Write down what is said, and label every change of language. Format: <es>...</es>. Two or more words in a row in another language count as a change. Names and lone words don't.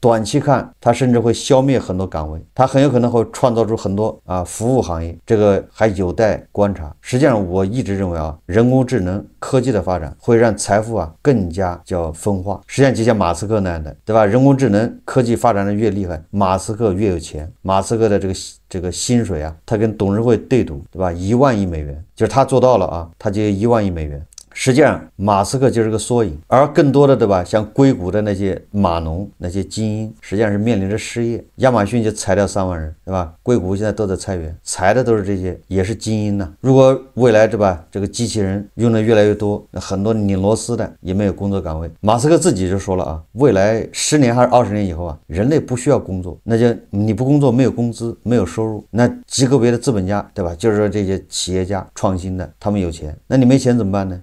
<zh>短期看，它甚至會消滅很多崗位，它很有可能會創造出很多服務行業，這個還有待觀察。實際上，我一直認為人工智能科技的發展會讓財富更加叫分化。實際上，就像馬斯克那樣的，對吧？人工智能科技發展的越厲害，馬斯克越有錢，馬斯克的這個薪水他跟董事會对赌，对吧？1萬億美元，就是他做到了他就1萬億美元。實際上，馬斯克就是個縮影，而更多的，對吧？像硅谷的那些碼農、那些精英，實際上是面臨着失業。亞馬遜就裁掉3萬人，對吧？硅谷現在都在裁员，裁的都是这些，也是精英呢。如果未來，对吧？這個機器人用的越來越多，很多擰螺絲的也沒有工作崗位。馬斯克自己就說了未來10年還是20年以後人類不需要工作，那就你不工作，沒有工資，沒有收入，那極個別的資本家，對吧？就是說這些企業家、創新的，他們有錢，那你沒錢怎麼辦呢？</zh>